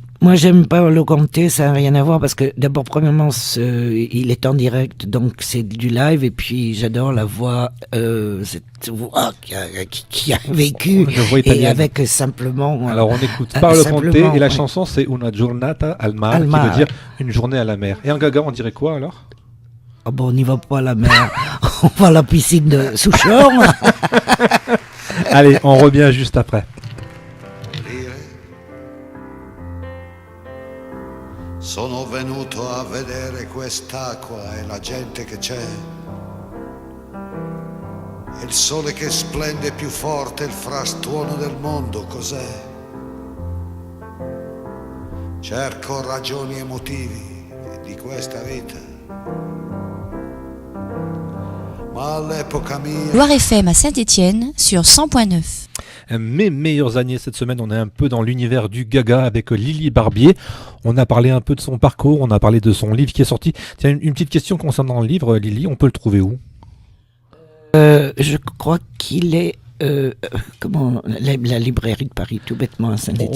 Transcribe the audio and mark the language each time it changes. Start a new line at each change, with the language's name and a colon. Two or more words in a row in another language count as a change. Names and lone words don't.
French: Moi, j'aime Paolo Conte, ça n'a rien à voir parce que d'abord, premièrement, il est en direct, donc c'est du live, et puis j'adore la voix, cette voix qui a vécu, et avec simplement. Alors on écoute Paolo Conte, et la chanson c'est Una giornata al mare, qui veut dire une journée à la mer. Et en gaga, on dirait quoi alors ? Oh bon, on n'y va pas à la mer. on va à la piscine de Souchon. Allez, on revient juste après.
Italian: Sono venuto a vedere quest'acqua e la gente che c'è. E il sole che splende più forte, il frastuono del mondo, cos'è? Cerco ragioni e motivi di questa vita. Ma all'epoca mia...
French: Loire FM à Saint-Étienne sur 100.9. Mes meilleures années cette semaine, on est un peu dans l'univers du gaga avec Lily Barbier. On a parlé un peu de son parcours, on a parlé de son livre qui est sorti. Tiens, une petite question concernant le livre, Lily, on peut le trouver où ? Je crois qu'il est la librairie de Paris, tout bêtement à Saint-Étienne.